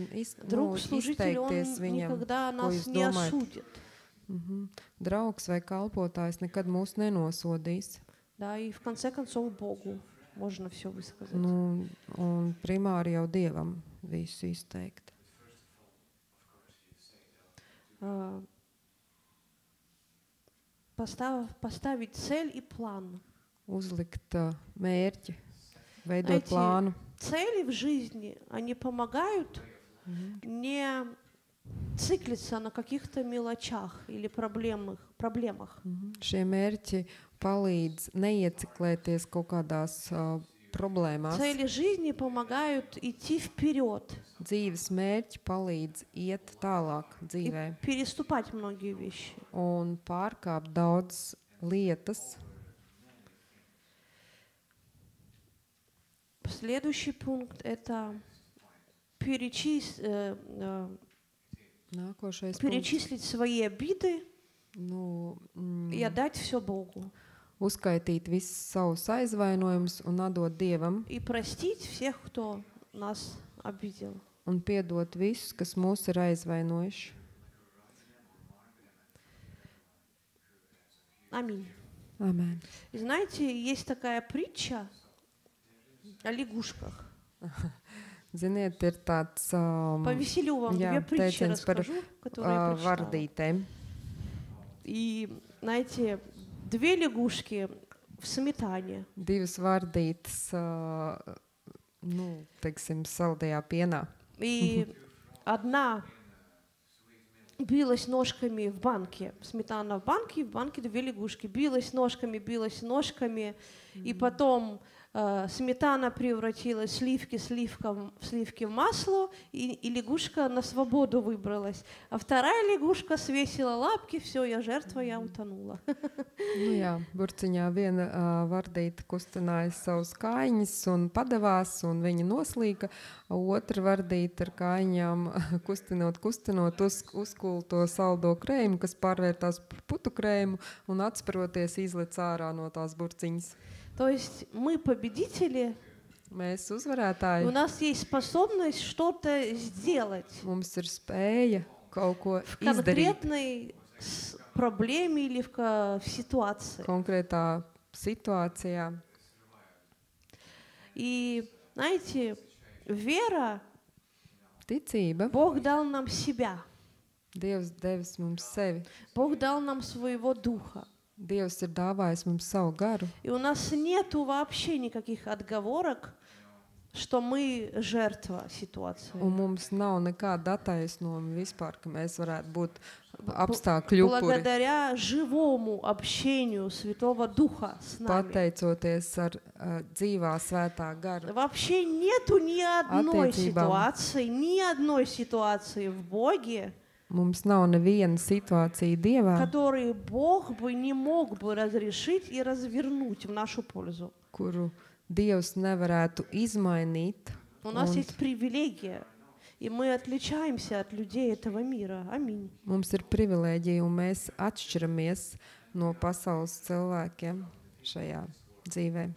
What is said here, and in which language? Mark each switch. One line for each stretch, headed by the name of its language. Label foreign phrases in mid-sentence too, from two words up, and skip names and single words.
Russian: Друг-служитель, он
Latvian: izteikties viņam,
Russian: никогда
Latvian: ko
Russian: нас
Latvian: jūs
Russian: не
Latvian: domājat.
Russian: осудит.
Latvian: Draugs vai kalpotājs nekad mūs nenosodīs.
Russian: Да, и в конце концов Богу можно все высказать.
Latvian: Un primāri jau Dievam visu izteikt.
Russian: Поставить цель и план.
Latvian: Uzlikt mērķi, veidot plānu.
Russian: Цели в жизни, они помогают не циклиться на каких-то мелочах или проблемах.
Latvian: Šie mērķi palīdz neieciklēties kaut kādās problēmās.
Russian: Цели жизни помогают идти вперед.
Latvian: Dzīves mērķi palīdz iet tālāk dzīvē
Russian: Переступать многие вещи.
Latvian: un pārkāpt daudz lietas.
Russian: Следующий пункт – это
Latvian: Nākošais punkts.
Russian: перечислить свои обиды
Latvian: Nu,
Russian: и отдать все Богу.
Latvian: uzskaitīt visus savus aizvainojumus un atdot Dievam,
Russian: И простить всех, кто нас обидел.
Latvian: un piedot visus, kas mūs ir aizvainojuši.
Russian: Аминь.
Latvian: Amen.
Russian: И знаете, есть такая притча о лягушках.
Latvian: Ziniet, ir tāds
Russian: Повеселю вам
Latvian: jā,
Russian: две притчи
Latvian: teiciens par
Russian: расскажу, которые я прочитала.
Latvian: vardītēm.
Russian: И, знаете, две лягушки в сметане. Divas vardītes, teiksim, saldajā pienā. И одна билась ножками в банке. Сметана в банке две лягушки. Билась ножками. И потом сметана превратилась в сливки в масло, и лягушка на свободу выбралась. А вторая лягушка свесила лапки, все, я жертва, я утонула.
Latvian: Nu jā, burciņā viena vardīte kustināja savus kājiņus un padevās, un viņa noslīka. Otra vardīte ar kājiņām kustinot, uzkūla to saldo krējumu, kas pārvērtās par putu krējumu, un atsparoties izlec ārā no tās burciņas.
Russian: То есть мы победители,
Latvian: Mēs
Russian: у
Latvian: uzvarētāji,
Russian: нас есть способность что-то сделать
Latvian: mums ir spēja kaut ko
Russian: в
Latvian: izdarīt
Russian: конкретной проблеме или в ситуации.
Latvian: konkrētā situācijā.
Russian: И, знаете, вера,
Latvian: Ticība,
Russian: Бог дал нам себя,
Latvian: Dievs devis mums sevi.
Russian: Бог дал нам своего духа.
Latvian: Dievs ir dāvājis mums savu garu,
Russian: И у нас нету вообще никаких отговорок, что мы жертва ситуации.
Latvian: un mums nav nekāda attaisnojuma vispār, ka mēs varētu būt apstākļu upuri.
Russian: Благодаря живому общению Святого Духа с нами.
Latvian: Pateicoties ar dzīvā svētā gara
Russian: Вообще нету ни одной
Latvian: attiecībām.
Russian: ситуации в Боге,
Latvian: Mums nav neviena situācija Dievā,
Russian: которую Бог бы не мог бы разрешить и развернуть в нашу пользу.
Latvian: kuru Dievs nevarētu izmainīt.
Russian: У нас
Latvian: Un
Russian: есть привилегия, и мы отличаемся от людей этого мира. Аминь.
Latvian: mums ir privilēģija, un mēs atšķiramies no pasaules cilvēkiem šajā dzīvē,
Russian: Аминь.